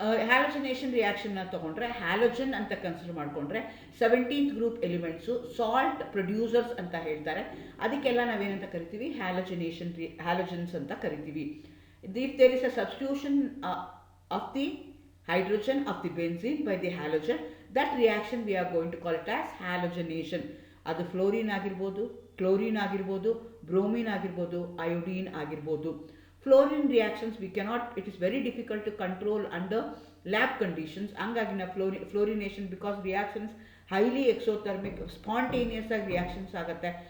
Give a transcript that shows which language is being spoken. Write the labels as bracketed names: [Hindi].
[Kannada] ಹ್ಯಾಲೋಜನೇಷನ್ ರಿಯಾಕ್ಷನ್ನ ತೊಗೊಂಡ್ರೆ ಹ್ಯಾಲೋಜನ್ ಅಂತ ಕನ್ಸಿಡರ್ ಮಾಡಿಕೊಂಡ್ರೆ 17th group elements salt producers ಅಂತ ಹೇಳ್ತಾರೆ. ಅದಕ್ಕೆಲ್ಲ ನಾವೇನಂತ ಕರಿತೀವಿ, ಹ್ಯಾಲೋಜನ್ಸ್ ಅಂತ ಕರಿತೀವಿ. [English] If there is a substitution of the hydrogen of the benzene by the halogen, that reaction we are going to call it as halogenation. [Kannada] ಅದು fluorine ಆಗಿರ್ಬೋದು, chlorine ಆಗಿರ್ಬೋದು, ಬ್ರೋಮಿನ್ ಆಗಿರ್ಬೋದು, ಅಯೋಡಿನ್ ಆಗಿರ್ಬೋದು. [English] Fluorine reactions we cannot, it is very difficult to control under lab conditions. [Kannada] ಹಂಗಾಗಿ ನಾವು ಫ್ಲೋರಿನೇಷನ್ [English] because reactions highly exothermic [Kannada] spontaneous ಆಗಿ reactions ಆಗುತ್ತೆ.